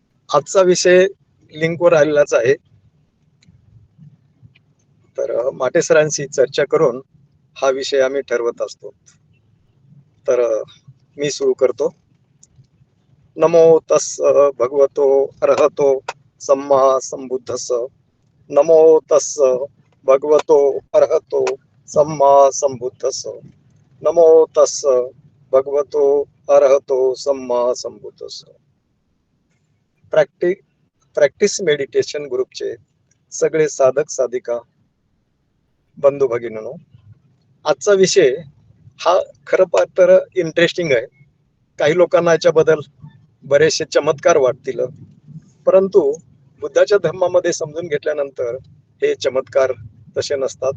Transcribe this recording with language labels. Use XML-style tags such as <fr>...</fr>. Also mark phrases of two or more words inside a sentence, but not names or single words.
<mr>आजचा विषय लिंकवर आलेलाच आहे. तर माटेसरांशी चर्चा करून हा विषय आम्ही ठरवत असतो. तर मी सुरू करतो.</mr> <pi>नमो तस्स भगवतो अर्हतो सम्मा संबुद्धस्स. नमो तस्स भगवतो अर्हतो सम्मा संबुद्धस्स. नमो तस्स भगवतो अर्हतो सम्मा संबुद्धस्स.</pi> <mr>प्रॅक्टिस मेडिटेशन ग्रुपचे सगळे साधक साधिका बंधू भगिनींनो, आजचा विषय हा खरं पाहत तर इंटरेस्टिंग आहे. काही लोकांना याच्याबद्दल बरेचसे चमत्कार वाटतील, परंतु बुद्धाच्या धर्मामध्ये समजून घेतल्यानंतर हे चमत्कार तसे नसतात.</mr>